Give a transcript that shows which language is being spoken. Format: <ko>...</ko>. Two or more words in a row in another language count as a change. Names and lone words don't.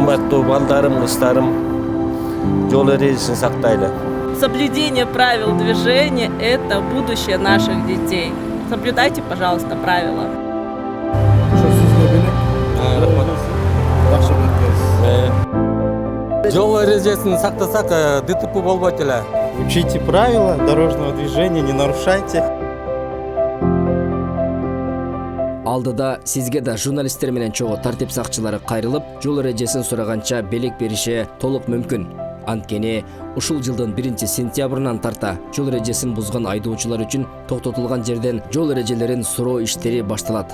<ky>жолду балдарым, кыздарым жол эрежесин сактайлы.</ky> <ru>Соблюдение правил движения – это будущее наших детей. Соблюдайте, пожалуйста, правила.</ru> <ky>Жол эрежесин сактасак ДТП болбойт эле.</ky> <ru>Учите правила дорожного движения, не нарушайте.</ru> <ky>Алдыда сизге да журналисттер менен чогуу тартип сакчылары кайрылып, жол эрежесин сураганча белек бериши толук мүмкүн. Анткени ушул жылдын 1-сентябрынан тарта жол эрежесин бузган айдоочулар үчүн токтотулган жерден жол эрежелерин суроо иштери башталат.</ky>